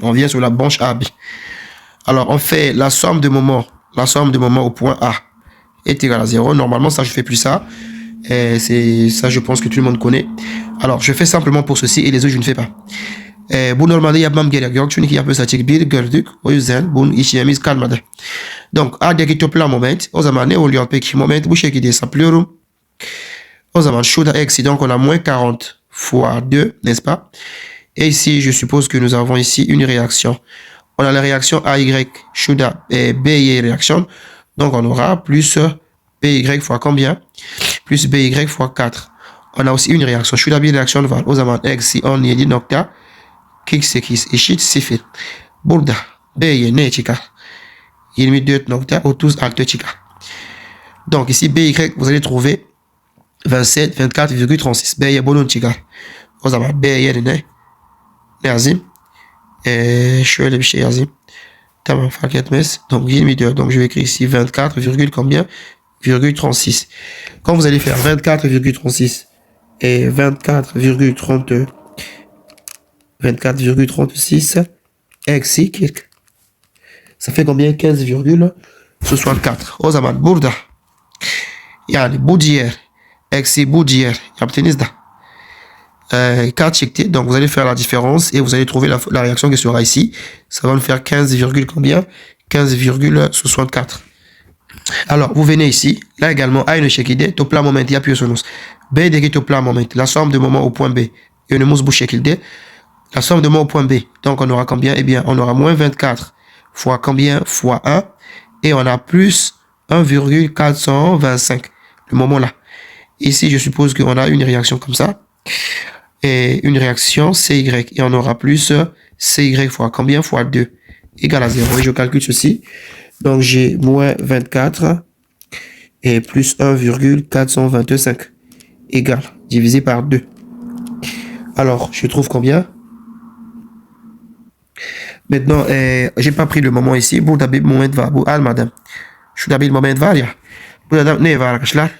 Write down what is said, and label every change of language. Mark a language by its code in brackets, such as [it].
[fr] On vient sur la branche AB. Alors, on fait la somme de moments. La somme de moments au point A est égale à 0. Normalement, ça, je fais plus ça. C'est ça, je pense que tout le monde connaît. Alors, je fais simplement pour ceci et les autres, je ne fais pas. [tr] Bu normalde yapmam gerek yok. Çünkü yapıyorsak bir gördük. O yüzden bunun işlemimiz kalmadı. Donc, A'daki toplam moment. O zaman ne oluyor peki? Moment bu şekilde hesaplıyorum. O zaman şurada eksi. [fr] Donc, on a moins 40 fois 2, n'est-ce pas? Et ici, je suppose que nous avons ici une réaction. On a la réaction AY, şurada BY réaction. Donc, on aura plus BY fois combien? Plus BY fois 4. On a aussi une réaction. [tr] Şurada bir reaksiyon var. O zaman eksi 17,48 eşit 0. Burada BY ne çıkar? 24,36 çıkar. [fr] Donc, ici, BY, vous allez trouver 24,36. [tr] BY bunun çıkar. O zaman B yerine ne yazayım? Şöyle bir şey yazayım. Tamam, fark etmez. [fr] Donc 24. Donc je vais écrire ici 24, combien? 24,36. Quand vous allez faire 24,36 et 24,36 eksi 40. Ça fait combien? 15,64. [tr] O zaman burada yani bu diğer eksi bu diğer yaptığınız da 4 çıktı. [fr] Donc vous allez faire la différence et vous allez trouver la réaction qui sera ici. Ça va nous faire 15, combien? 15,64. Alors, vous venez ici. [tr] Là également, aynı şekilde toplam moment yapıyorsunuz. B'deki toplam moment, [fr] la somme de moments au point B. [tr] Yönümüz bu şekilde. [fr] La somme de moments au point B. Donc, on aura combien? Eh bien, on aura moins 24 fois combien? Fois 1. Et on a plus 1,425. Le moment là. Ici, je suppose qu'on a une réaction comme ça. Et une réaction CY. Et on aura plus CY fois combien? Fois 2. Égal à 0. Et je calcule ceci. Donc, j'ai moins 24 et plus 1,425 égale divisé par 2. Alors, je trouve combien? Maintenant, j'ai pas pris le moment ici. [tr] Burada bir moment var. Bu almadım. Şurada bir moment var ya. Burada ne var arkadaşlar?